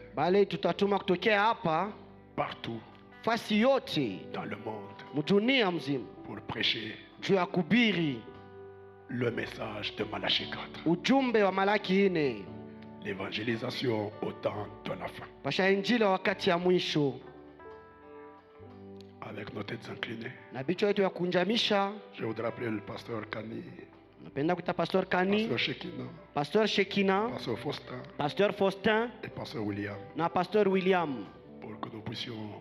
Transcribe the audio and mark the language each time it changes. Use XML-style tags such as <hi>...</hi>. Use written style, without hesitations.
<sw>bale tutatuma kutokea hapa</sw> <fr>partout</fr> <sw>fasi yote</sw> <fr>dans le monde,</fr> <sw>mdunia mzima</sw> <fr>pour prêcher</fr> <sw>juu ya kubiri</sw> <fr>le message de Malachie 4.</fr> <sw>ujumbe wa Malaki 4,</sw> <fr>L'évangélisation au temps de la fin.</fr> <sw>pasha injili wa wakati ya mwisho.</sw> <fr>Avec nos têtes inclinées,</fr> <sw>Na bichwa yetu ya kunjamisha,</sw> <fr>je voudrais appeler le pasteur Kani,</fr> <sw>napenda kuita Pastor Kani,</sw> <fr>pasteur Shekina,</fr> <sw>Pastor Shekina,</sw> <fr>pasteur Faustin</fr> <sw>Pastor Faustin</sw> <fr>et pasteur William,</fr> <sw>na Pastor William,</sw> <fr>pour que nous puissions</fr>